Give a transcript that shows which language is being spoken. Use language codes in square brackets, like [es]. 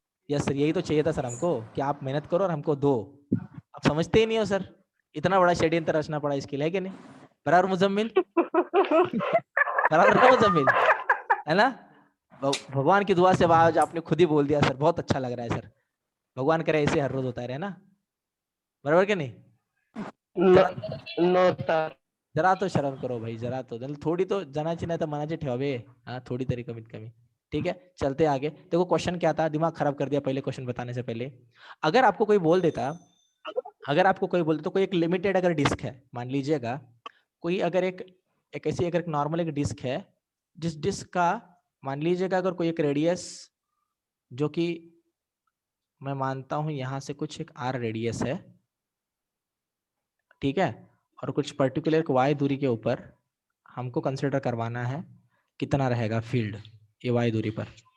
[hi] Yes sir, यही तो चाहिए था सर हमको कि आप मेहनत करो और हमको दो। आप समझते ही नहीं हो सर, इतना बड़ा षड्यंत्र रचना पड़ा इसके लिए, है कि नहीं? बराबर मुजम्मिल, बराबर ना मुजम्मिल, है ना? भगवान की दुआ से आज आपने खुद ही बोल दिया सर, बहुत अच्छा लग रहा है सर। भगवान करे ऐसे हर रोज होता रहे ना, बराबर के नहीं? [en] No sir. [hi] जरा तो शर्म करो भाई, जरा तो थोड़ी तो [mr] जनाची नाही तर मनाची ठेवावे। [hi] हाँ, [mr] थोड़ी तरी कमीत कमी। [hi] ठीक है, चलते आगे। देखो क्वेश्चन क्या था, दिमाग खराब कर दिया पहले क्वेश्चन बताने से पहले। अगर आपको कोई बोल देता, तो कोई एक लिमिटेड अगर डिस्क है, मान लीजिएगा कोई अगर एक ऐसी अगर नॉर्मल एक डिस्क है, जिस डिस्क का मान लीजिएगा अगर कोई एक रेडियस, जो कि मैं मानता हूं यहां से कुछ एक आर रेडियस है, ठीक है, और कुछ पर्टिकुलर वाई दूरी के ऊपर हमको कंसिडर करवाना है कितना रहेगा फील्ड ये वाई दूरी पर।